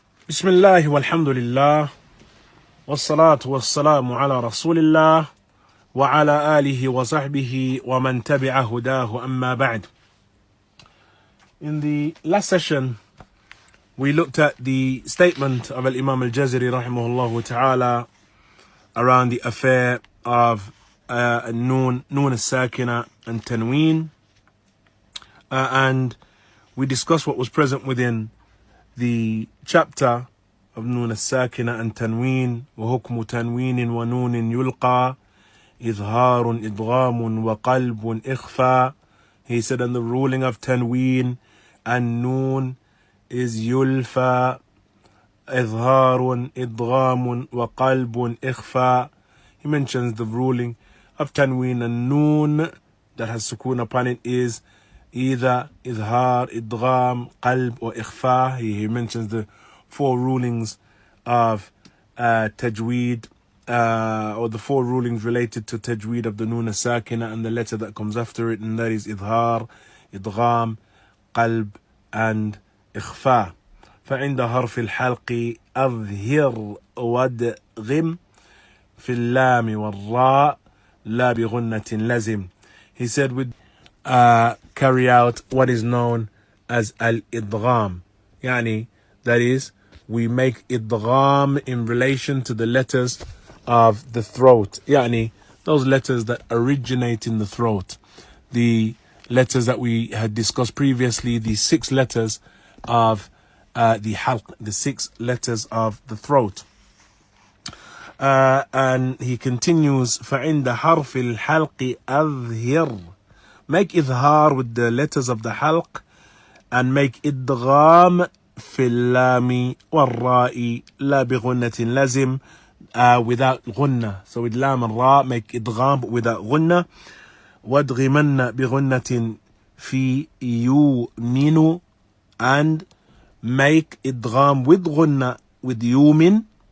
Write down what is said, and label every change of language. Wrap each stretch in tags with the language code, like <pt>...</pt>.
<ar>بسم الله والحمد لله والصلاة والسلام على رسول الله وعلى آله وصحبه ومن تبع هداه أما بعد.</ar> <en>In the last session, we looked at the statement of Imam al-Jazari rahimahullah ta'ala around the affair of Noon al-Sakina and Tanween, and we discussed what was present within the chapter of Noon al-Sakina and Tanween.</en> <ar>وحكم تنوين ونون يلقى إظهار إدغام وقلب إخفاء.</ar> <en>He said, and the ruling of Tanween and Noon is yulfa,</en> <ar>إظهار إدغام وقلب إخفاء.</ar> <en>He mentions the ruling of Tanween and Noon that has sukoon upon it is either izhar, idgham, qalb or ikhfa. He mentions the four rulings of Tajweed, or the four rulings related to Tajweed of the Noon al-Sakina and the letter that comes after it, and that is izhar, idgham, qalb and ikhfa.</en> <ar>فعند حرف الحلق أظهر وادغم في اللام والراء لا بغنة لزم.</ar> <en>He said, with carry out what is known as al-idgham. Yani, that is, we make idgham in relation to the letters of the throat. Yani, those letters that originate in the throat. The letters that we had discussed previously, the 6 letters of the halq, the 6 letters of the throat. And he continues,</en> <ar>فَعِنْدَ حَرْفِ الْحَلْقِ أَظْهِرْ.</ar> <en>Make idhar with the letters of the halq, and make idgham</en> <ar>في اللام والراء لا بغنة لازم,</ar> <en>without gunna. So with lam and ra, make idgham without gunna.</en> <ar>وادغمن بغنة في يؤمن,</ar> <en>and make idgham with gunna with yumin.</en>